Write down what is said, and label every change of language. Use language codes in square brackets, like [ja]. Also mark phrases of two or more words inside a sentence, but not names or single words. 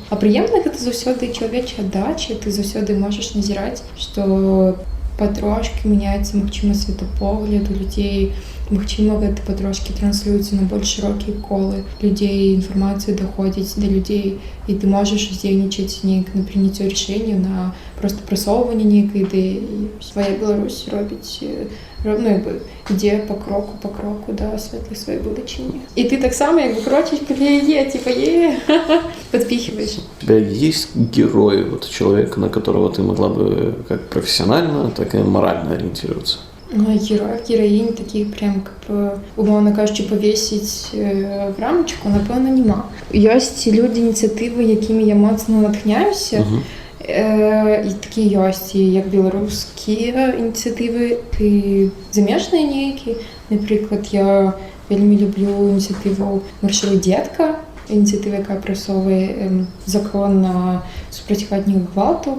[be] А прыемна гэта заўсёды чалавечая аддача, ты заўсёды можаш назіраць, што патрошкі мяняецца, магчыма, светапогляд у людзей, магчыма, гэта патрошкі транслюецца на больш шырокія колы людзей, інфармацыя даходзіць да людзей, і ты можаш уздзейнічаць неяк на прыняццё рашэнняў, на проста прасоўванне нейкай ідэі. Свая Беларусь робіць, ідзе па кроку да светлай сваёй будучыні. І ты таксама крочыш каля яе, подпихиваешь. [ru] У тебя есть герой, человек, на которого ты могла бы как профессионально, так и морально ориентироваться? Героев, героинь таких прям, [uk] умовно кажучи, [ru] повесить в рамочку, [uk] напевно, нема. [be] Ёсць люди ініцыятывы, якімі я моцна натхняюся, і такі ёсць, як беларускія ініцыятывы, і замежныя нейкія. Напрыклад, я вельмі люблю ініцыятыву «Маршруй дзетка», ініцыятыва, якая прасоўвае закон на супраць хатняга гвалту.